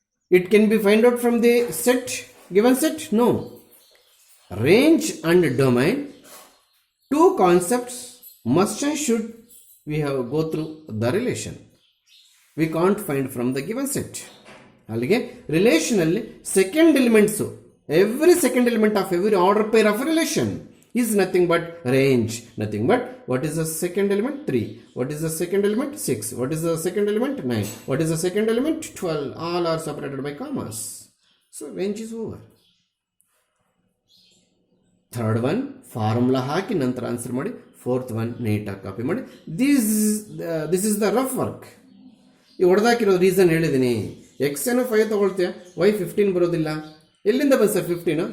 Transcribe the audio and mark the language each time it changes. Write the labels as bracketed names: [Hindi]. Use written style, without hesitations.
[English] It can be found out from the set, given set? No. Range and domain, two concepts must and should we have go through the relation. We can't find from the given set. [Kannada] ಅಲ್ಲಿಗೆ ರಿಲೇಷನಲ್ಲಿ second elements, [English] Every second element of every order pair of relation is nothing but range. Nothing but what is the second element? 3. What is the second element? 6. What is the second element? 9. What is the second element? 12. All are separated by commas. So range is over. [Kannada] Third one formula ಹಾಕಿ ನಂತರ answer ಮಾಡಿ. Fourth one ನೀಟಾಗಿ copy ಮಾಡಿ. [English] This is the rough work. [Kannada] ಈ ಹೊಡೆದಾಕಿರೋ reason ಹೇಳಿದ್ದೀನಿ. X ಏನೋ 5 ತೊಗೊಳ್ತೀಯ, Y 15 ಬರೋದಿಲ್ಲ. ಎಲ್ಲಿಂದ ಬಂದು ಸರ್ 15?